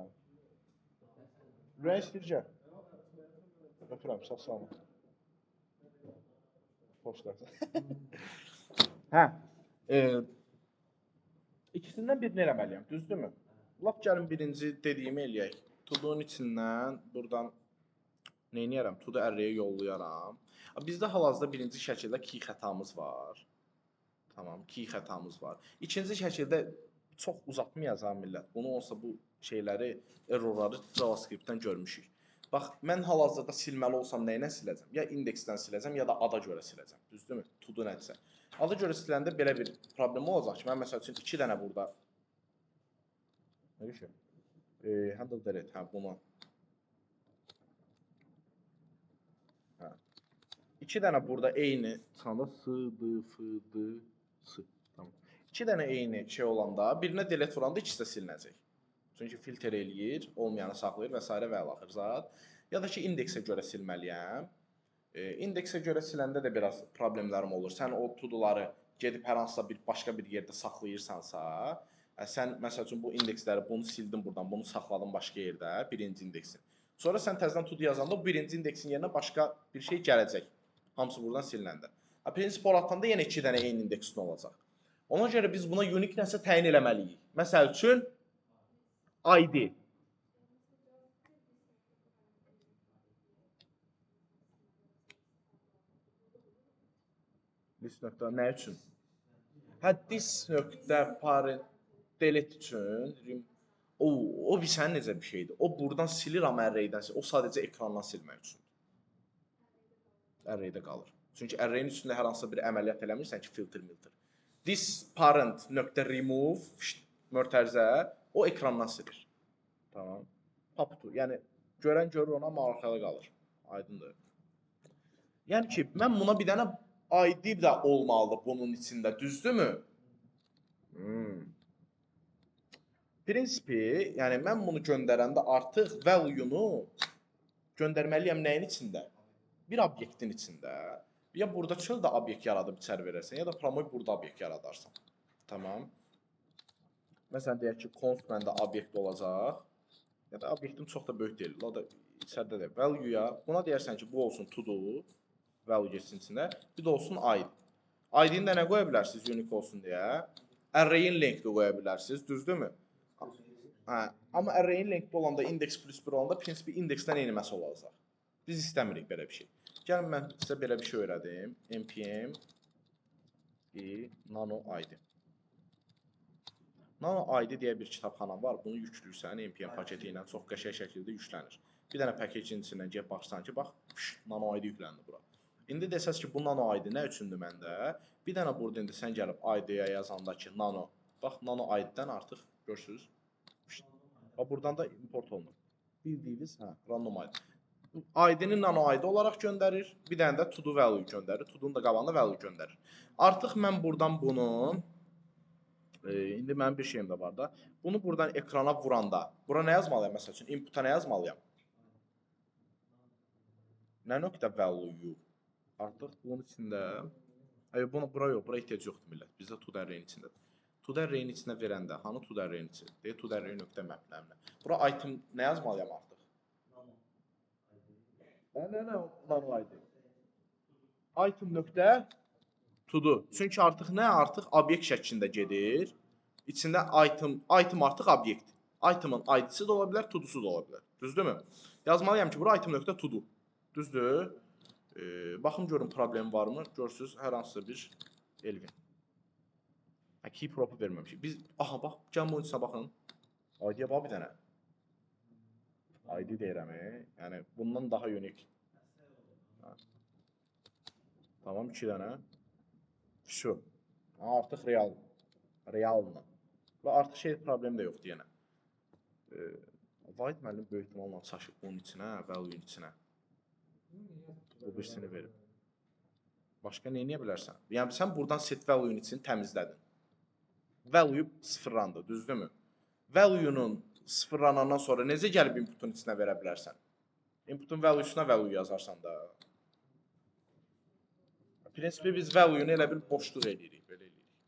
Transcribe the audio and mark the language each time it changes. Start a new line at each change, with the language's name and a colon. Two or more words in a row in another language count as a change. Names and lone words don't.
Azerbaijani: Ürəyin istəyir gəl. Öpürəm, sağ salama. Xoşlarsın. Hə. İkisindən birini eləməliyəm, düzdürmü? Lap gəlin birinci dediyimi eləyək. to-do'nun içindən buradan neyniyərəm? To-do array-yə yollayaram. Bizdə hal-hazırda birinci şəkildə key xətamız var. Tamam, key xətamız var. İkinci şəkildə çox uzatmayacağam millət. Bunu olsa bu şeyləri, errorları JavaScript-dən görmüşük. Bax, mən hal-hazırda silməli olsam nə ilə siləcəm? Ya indeksdən siləcəm, ya da ada görə siləcəm. Düzdürmü? To-do nədirsə. Ada görə siləndə belə bir problem olacaq ki, mən məsəl üçün 2 dənə burada
English: handle delete,
Azerbaijani: hə, bunu. Hə. 2 dənə burada eyni sanda s, d, f, d, s. Tamam. 2 dənə eyni şey olanda, birinə delete vuranda ikisi də silinəcək. Çünki filtr eləyir, olmayanı saxlayır və s. və əlaxır zat. Ya da ki, indeksə görə silməliyəm. İndeksə görə siləndə də biraz problemlərim olur. Sən o to-do'ları gedib hər hansısa başqa bir yerdə saxlayırsansa, sən məsəl üçün bu indeksləri bunu sildin buradan, bunu saxladın başqa yerdə, birinci indeksin. Sonra sən təzədən to-do yazanda bu birinci indeksin yerinə başqa bir şey gələcək. Hamısı buradan silinəndə. Prinsip olaraqdan da yenə 2 dənə eyni indeksin olacaq. Ona görə biz buna unique nəsə təyin eləməliyik. Məsəl üçün ID. List nöqtə nə üçün? Hə, this nöqtə
English: parent delete
Azerbaijani: üçün. O bir sənin necə bir şeydir? O buradan silir amma array-dən silir. O sadəcə ekrandan silmək üçün. Array-də qalır. Çünki array-in üstündə hər hansısa bir əməliyyat eləmirsən ki, filter.
English: This parent
Azerbaijani: nöqtə remove mötərizə o ekrandan silir. Tamam. Pop-to. Yəni görən görür ona, amma arxada qalır. Aydındır. Yəni ki, mən buna bir dənə ID də olmalıdır bunun içində, düzdürmü? Prinsipi, yəni mən bunu göndərəndə artıq value-nu göndərməliyəm nəyin içində? Bir obyektin içində. Ya burada çöldə obyekt yaradıb içəri verərsən, ya da promoy burada obyekt yaradarsan. Tamam. Məsələn, deyək ki, const məndə obyekt olacaq. Ya da obyektim çox da böyük deyil. O da içəridə də value-ya. Buna deyərsən ki, bu olsun to-do. Value geçsin içində. Bir də olsun id. ID-ni də nə qoya bilərsiniz unique olsun deyə? Array-in length-i qoya bilərsiniz, düzdürmü? Hə, amma array-in length olanda
English: index plus
Azerbaijani: 1 olanda prinsipi indeksdən eyniməsi olacaq. Biz istəmirik belə bir şey. Gəlin mən sizə belə bir şey öyrədim. npm nano id. Nano id deyə bir kitabxana var. Bunu yüklürsən npm paketi ilə çox qəşəng şəkildə yüklənir. Bir dənə paketin içindən gəlib baxsan ki, bax, nano id yükləndi bura. İndi desəz ki, bu nano id nə üçündür məndə? Bir dənə burada indi sən gəlib id-yə yazanda ki, nano. Bax, nano id-dən artıq görürsünüz. Buradan da import olunur. Bildiyiniz, random id. ID-ni nano ID olaraq göndərir. Bir dənə də
English: to-do value
Azerbaijani: göndərir. To-do'nun da qabağında value göndərir. Artıq mən buradan bunu indi mənim bir şeyim də var da. Bunu buradan ekrana vuranda, bura nə yazmalıyam məsəl üçün? Input-a nə yazmalıyam? Nə nöqtə value? Artıq bunun içində bura yox, bura ehtiyac yoxdur millət. Bizdə to-do array-in içindədir. To-do array-in içinə verəndə, hanı to-do array-in içində? Deyək, to-do array nöqtə məbləmlə. Bura item nə yazmalıyam artıq? Nə, nano ID. Item nöqtə to-do. Çünki artıq nə? Artıq obyekt şəklində gedir. İçində item artıq obyekt. Item'ın ID-si də ola bilər, to-do'su da ola bilər. Düzdürmü? Yazmalıyam ki, bura item nöqtə to-do. Düzdür? Baxım görün problem varmı? Görürsünüz, hər hansısa bir Elvin.
English: Key prop'u
Azerbaijani: verməmişik. Biz, aha bax, gəlin bunun içinə baxın. ID-yə bax bir dənə. ID deyirəm, yəni bundan daha unique. Tamam, 2 dənə. Şu. Artıq realdır. Və artıq şey problem də yoxdur yenə. Void müəllim böyük ehtimalla çaşıb bunun içinə, value-in içinə. Bu birisini verib. Başqa nə edə bilərsən? Yəni sən buradan
English: set value-
Azerbaijani: in içini təmizlədin. Value sıfırlandı, düzdürmü? Value-nun sıfırlanandan sonra necə gəlib inputun içinə verə bilərsən? Inputun value-suna value yazarsan da. Prinsipi biz value-nu elə bir boşluq edirik, belə edirik.